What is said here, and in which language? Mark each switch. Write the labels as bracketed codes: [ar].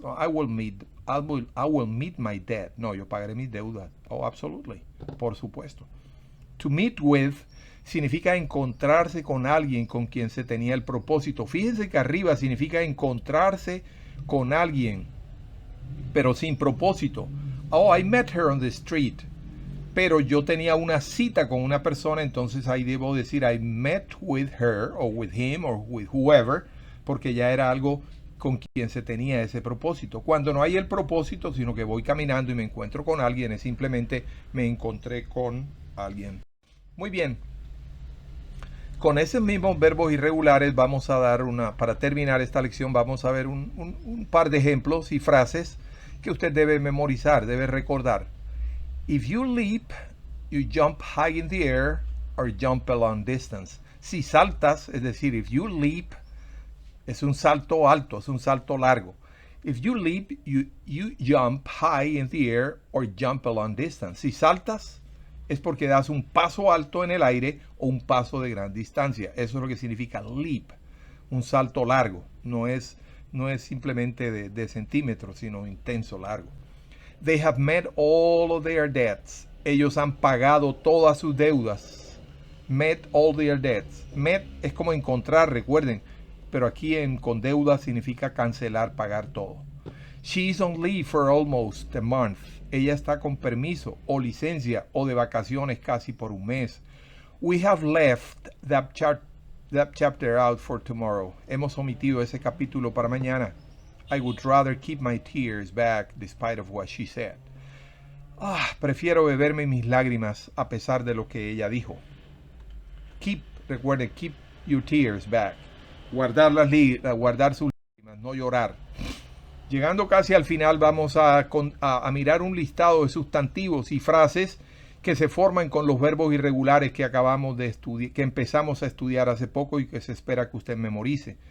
[en] I will meet my debt. [es] No, yo pagaré mis deudas. [en] Oh, absolutely. [es] Por supuesto. To meet with significa encontrarse con alguien con quien se tenía el propósito. Fíjense que arriba significa encontrarse con alguien, pero sin propósito. [en] Oh, I met her on the street. [es] Pero yo tenía una cita con una persona, entonces ahí debo decir [en] I met with her, [es] o with him, [en] or with whoever, [es] porque ya era algo con quien se tenía ese propósito. Cuando no hay el propósito, sino que voy caminando y me encuentro con alguien, es simplemente me encontré con alguien. Muy bien. Con esos mismos verbos irregulares vamos a dar para terminar esta lección, vamos a ver un par de ejemplos y frases que usted debe memorizar, debe recordar. [en] If you leap, you jump high in the air or jump a long distance. [es] Si saltas, es decir, [en] if you leap, [es] es un salto alto, es un salto largo. [en] If you leap, you jump high in the air or jump a long distance. [es] Si saltas, es porque das un paso alto en el aire o un paso de gran distancia. Eso es lo que significa leap, un salto largo. No es simplemente de centímetros, sino intenso, largo. [en] They have met all of their debts. [es] Ellos han pagado todas sus deudas. [en] Met all their debts. [es] Met es como encontrar, recuerden. Pero aquí con deuda significa cancelar, pagar todo. [en] She's on leave for almost a month. [es] Ella está con permiso o licencia o de vacaciones casi por un mes. [en] We have left that chapter out for tomorrow. [es] Hemos omitido ese capítulo para mañana. [en] I would rather keep my tears back despite of what she said. [es] Prefiero beberme mis lágrimas a pesar de lo que ella dijo. [en] Recuerde, keep your tears back. [es] Guardar sus lágrimas, no llorar. Llegando casi al final vamos a mirar un listado de sustantivos y frases que se forman con los verbos irregulares que acabamos de estudiar, que empezamos a estudiar hace poco y que se espera que usted memorice.